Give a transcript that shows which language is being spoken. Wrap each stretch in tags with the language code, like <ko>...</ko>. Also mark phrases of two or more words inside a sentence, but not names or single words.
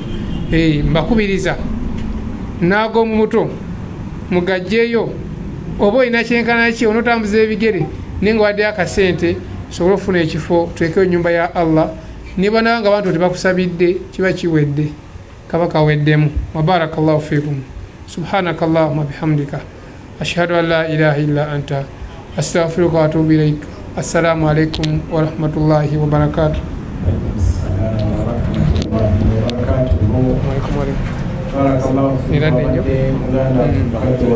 <lg>Mbakubiriza n'ag'omu muto mugajjeeyo, oba olina kyenkana ki onootambuza ebigere naye nga waddeyo akasente sobole okufuna ekifo tutekeyo ennyumba ya Allah, niba nawe nga bantu tebakusabidde kiba kiwedde, kaba kaweddemu.</lg> <ar>وبارك الله فيكم. سبحانك اللهم وبحمدك أشهد أن لا إله إلا أنت أستغفرك وأتوب إليك. السلام عليكم ورحمة الله وبركاته. بارك الله فيكم.</ar>